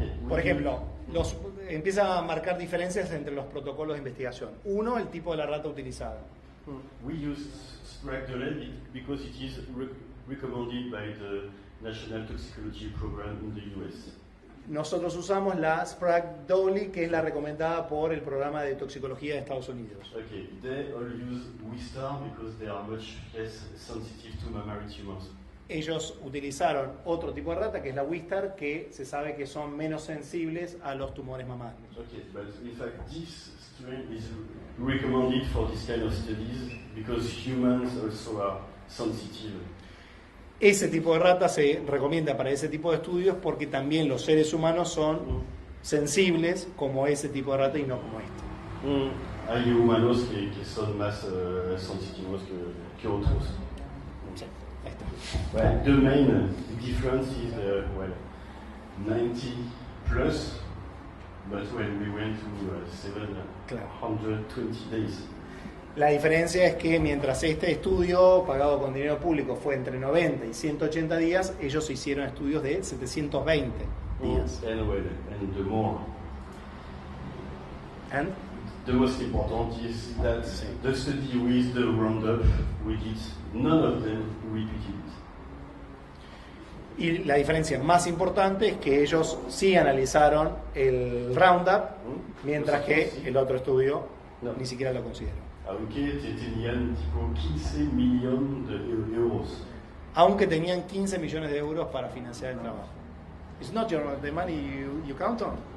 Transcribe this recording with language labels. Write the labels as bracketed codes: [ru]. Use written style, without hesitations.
[es] Por ejemplo, empieza a marcar diferencias entre los protocolos de investigación. Uno, el tipo de la rata utilizada. [en] We use Sprague-Dawley because it is recommended by the National Toxicology Program in the US. [es] Nosotros usamos la Sprague-Dawley, que es la recomendada por el programa de toxicología de Estados Unidos. [en] Okay, they all use Wistar because they are much less sensitive to mammary tumors. [es] Ellos utilizaron otro tipo de rata, que es la Wistar, que se sabe que son menos sensibles a los tumores mamarios. [en] Okay, but in fact this strain is recommended for this kind of studies because humans also are sensitive. [es] Ese tipo de rata se recomienda para ese tipo de estudios porque también los seres humanos son sensibles como ese tipo de rata y no como este. Hay humanos que son más sensitivos que otros. Sí, ahí está. [en] Well, the main difference is 90 plus, but when we went to 720 days. [es] La diferencia es que mientras este estudio, pagado con dinero público, fue entre 90 y 180 días, ellos hicieron estudios de 720 días. [en] And the more. And The most important is that the study with the Roundup, we did none of them repeated it. [es] Y la diferencia más importante es que ellos sí analizaron el Roundup, mientras que el otro estudio ni siquiera lo consideró. Aunque tenían tipo 15 millones de euros. Aunque tenían 15 millones de euros para financiar el trabajo. [en] It's not the money you count on.